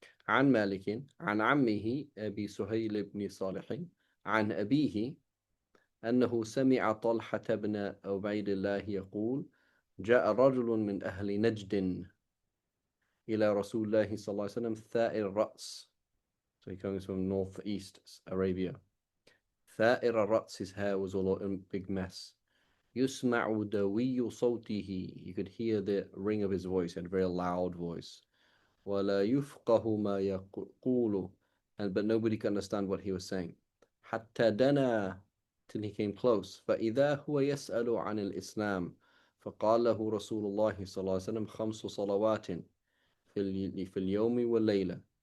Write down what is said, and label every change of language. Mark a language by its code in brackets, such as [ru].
[ar] عن مالك عن عمه أبي سهيل بن صالح عن أبيه أنه سمع طلحة بن عبيد الله يقول جاء رجل من أهل نجد إلى رسول الله صلى الله عليه وسلم ثائر الرأس. [en] So he comes from northeast Arabia. [ar] ثائر الرأس, [en] his hair was all a big mess. [ar] يسمع دوي صوته, [en] you could hear the ring of his voice. He had a very loud voice. [ar] ولا يفقه ما يقول, [en] but nobody could understand what he was saying. [ar] حتى دنا, [en] till he came close. [ar] فإذا هو يسأل عن الإسلام فقال له رسول الله صلى الله عليه وسلم 5 صلوات في اليوم والليلة.